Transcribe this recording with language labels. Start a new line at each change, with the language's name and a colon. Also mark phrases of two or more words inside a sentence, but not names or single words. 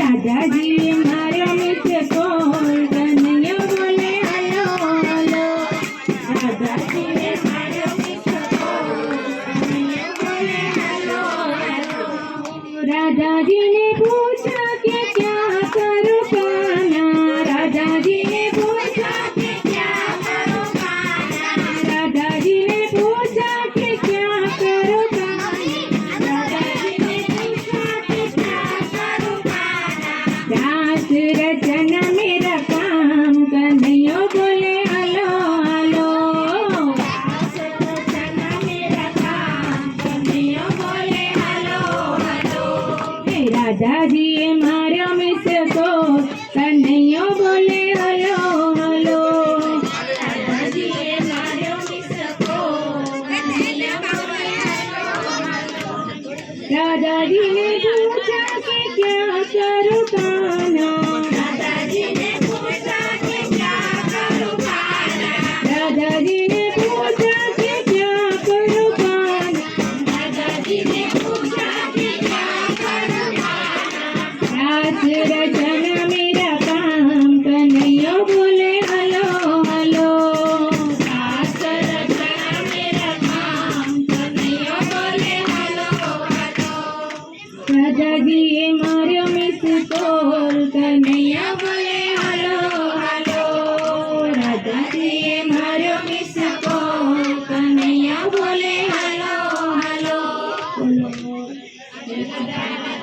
Gujarati: રાધાજીએ માર્યો મિસ કોલ કનૈયો બોલે હલો હલો
Hindi: રાધાજીએ માર્યો મિસ કોલ કનૈયો બોલે હલો હલો राधा जी ने पूछा कि क्या करूं कान्हा राधा जी ने पूछा कि क्या करूं कान्हा राधा जी ने पूछा कि क्या करूं कान्हा राधा जी ने पूछा कि क्या करूं कान्हा रास रचन मेरा काम कन्हैया बोले हलो हलो रास रचन मेरा काम कन्हैया बोले हलो हलो राधाजीए
Gujarati: માર્યો મિસ કોલ કનૈયો બોલે હલો હલો રાધાજીએ માર્યો મિસ કોલ કનૈયો બોલે હલો હલો
Hindi: राधाजी ने पूछा कि क्या करूं कान्हा राधाजी ने पूछा कि क्या करूं कान्हा राधाजी ने पूछा कि क्या करूं कान्हा राधाजी ने पूछा कि क्या रास रचन मेरा काम कन्हैया बोले हलो हलो रास रचन मेरा काम कन्हैया बोले हलो हलो
Gujarati: રાધાજીએ માર્યો મિસ કોલ કનૈયા બોલે હલો હલો રાધાજીએ માર્યો મિસ કોલ કનૈયા બોલે હલો હલો